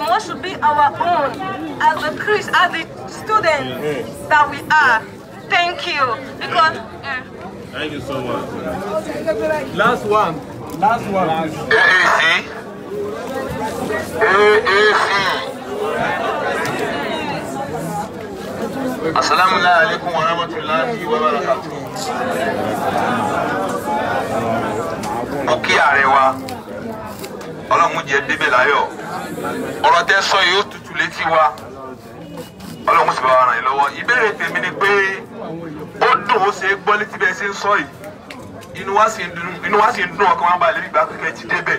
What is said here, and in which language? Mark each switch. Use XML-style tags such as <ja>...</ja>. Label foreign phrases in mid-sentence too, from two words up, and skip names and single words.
<en>What should be our own as the students that we are? Thank you. Because thank you so much. Last one. AAC.</en> <ar>السلام عليكم ورحمة الله وبركاته.</ar> <yo>Oki arewa. Ọlọ́run jẹ́ débẹ̀ láyọ̀. Ọ̀rọ̀ tẹ́ sọ yóò tutù létí wa. Ọlọ́run sì bá wa ràn yín lọ́wọ́. Ìbéèrè tèmi ni pé ó dùn ó ṣe é gbọ́ létí bẹ́ẹ̀ ṣe ń sọ yìí. Inú wa sì ń dùn ọkàn wa balẹ̀ nígbà pípẹ́ ti débẹ̀.</yo>